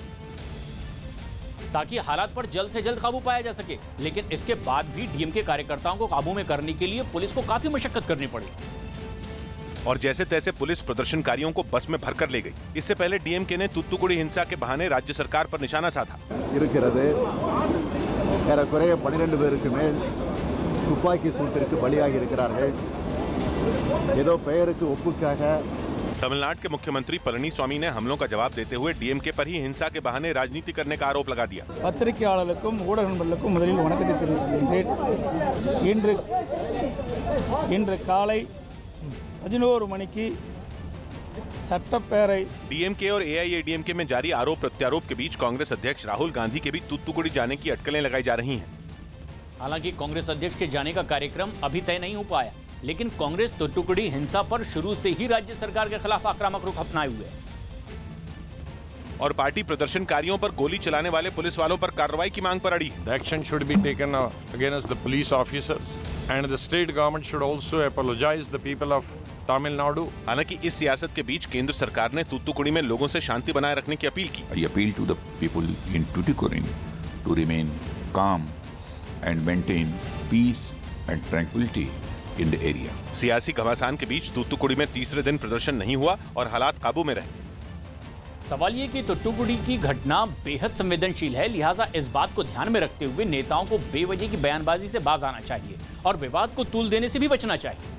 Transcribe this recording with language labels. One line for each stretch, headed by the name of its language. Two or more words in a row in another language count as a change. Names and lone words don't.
Hindi: ताकि हालात पर जल्द से जल्द काबू पाया जा सके, लेकिन इसके बाद भी डीएमके कार्यकर्ताओं को काबू में करने के लिए पुलिस को काफी मशक्कत करनी पड़ी और जैसे तैसे पुलिस प्रदर्शनकारियों को बस में भरकर ले गई। इससे पहले डीएमके ने तुत्तुकुड़ी हिंसा के बहाने राज्य सरकार पर निशाना साधा।
Tamil: ஏறக்குறைய 12 பேருக்கு மேல் துப்பாக்கி சூட்டிற்கு பலியாகி இருக்கிறார்கள். ஏதோ பெயருக்கு ஒப்புக்காக
Hindi: तमिलनाडु के मुख्यमंत्री पलनीस्वामी ने हमलों का जवाब देते हुए डीएमके पर ही हिंसा के बहाने राजनीति करने का आरोप लगा दिया।
Tamil: பத்திரிகையாளர்களுக்கும் ஊடக நண்பர்களுக்கும் முதலில் வணக்கத்தை தெரிவிக்கின்றேன். இன்று காலை 11 மணிக்கு சட்டப்பேரவை
Hindi: डीएमके और एआईएडीएमके में जारी आरोप प्रत्यारोप के बीच कांग्रेस अध्यक्ष राहुल गांधी के भी तुत्तुकुड़ी जाने की अटकलें लगाई जा रही हैं। हालांकि कांग्रेस अध्यक्ष के जाने का कार्यक्रम अभी तय नहीं हो पाया, लेकिन कांग्रेस तुत्तुकुड़ी हिंसा पर शुरू से ही राज्य सरकार के खिलाफ आक्रामक रुख अपनाए हुए है और पार्टी प्रदर्शनकारियों पर गोली चलाने वाले पुलिस वालों पर कार्रवाई की मांग पर अड़ी।
English: The action should be taken against the police officers and the state government should also apologize the people of Tamil Nadu.
Hindi: हालांकि इस सियासत के बीच केंद्र सरकार ने तुत्तुकुड़ी में लोगों से शांति बनाए रखने की अपील की।
English: I appeal to the people in Tuticorin to remain calm and maintain peace and tranquility in the area.
Hindi: सियासी घमासान के बीच तुत्तुकुड़ी में तीसरे दिन प्रदर्शन नहीं हुआ और हालात काबू में रहे। सवाल ये कि तुत्तुकुड़ी की घटना बेहद संवेदनशील है, लिहाजा इस बात को ध्यान में रखते हुए नेताओं को बेवजह की बयानबाजी से बाज आना चाहिए और विवाद को तूल देने से भी बचना चाहिए।